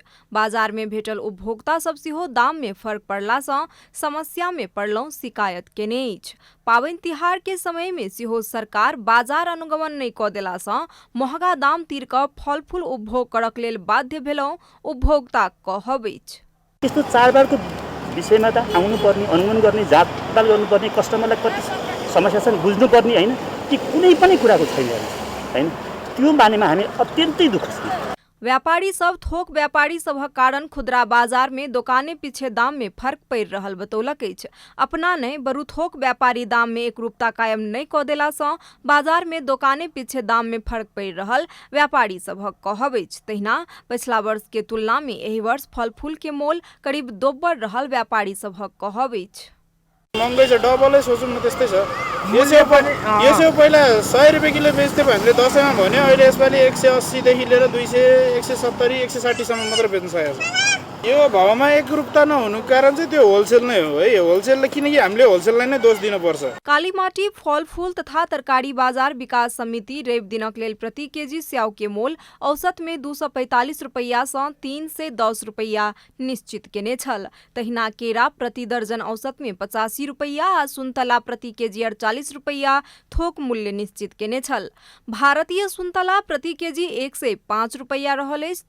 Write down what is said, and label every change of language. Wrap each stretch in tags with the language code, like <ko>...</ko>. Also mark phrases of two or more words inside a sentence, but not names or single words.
<mai>बाजार में भेटल उपभोक्ता सब सेहो दाम में फर्क पड़ला समस्या में पड़लौ शिकायत केने अछि। पावन तिहार के समय में सेहो सरकार बाजार अनुगमन नहीं क देला सँ महंगा दाम तीर क फल फूल उपभोग करक लेल बाध्य भेलौ उपभोक्ता कहब अछि।</mai> <ne>त्यस्तो चाडबाडको विषयमा त आउनुपर्ने अनुगमन गर्ने जाँचपाल गर्नुपर्ने कस्टमरलाई कति समस्या छन् बुझ्नुपर्ने हैन कि कुनै पनि कुराको छैन हैन। त्यो बारेमा हामी अत्यन्तै दुःख छौँ।</ne> <mai>व्यापारी सब थोक व्यापारी सभक कारण खुदरा बाजार में दुकाने पीछे दाम में फर्क पड़ रहल बतौलक अछि। अपना नहीं बरु थोक व्यापारी दाम में एकरूपता कायम नहीं क देला सँ बाजार में दुकाने पीछे दाम में फर्क पड़ रहल व्यापारी सभक कहब अछि। तहिना पिछला वर्ष के तुलना में एहि वर्ष फल फूल के मोल करीब दोब्बर रहल व्यापारी सभक कहब अछि।</mai> <ne>महँगै छ, डबलै सोचौँ न त्यस्तै छ। यसो पहिला 100 रुपैयाँ किलो बेच्थ्यो हामीले दसैँमा भन्यो, अहिले यसपालि 180 देखि लिएर 200, 170, 160 सम्म मात्र बेच्न सकेको छ। यो भावमा एकरूपता नहुनुको कारण चाहिँ त्यो होलसेल नै हो है। होलसेलले किनकि हामीले होलसेललाई नै दोष दिनुपर्छ।</ne> <mai>कालीमाटी फल फूल तथा तरकारी बाजार विकास समिति रवि दिनक लेल प्रति केजी स्याउ के मोल औसत में 245 रुपया सँ 310 रुपया निश्चित केने छल। तहिना केरा प्रति दर्जन औसत में 85 रुपया आ सुन्तला प्रति केजी 48 रुपया थोक मूल्य निश्चित केने छल। भारतीय सुन्तला प्रति केजी 105 रुपया रहल अछि।</mai>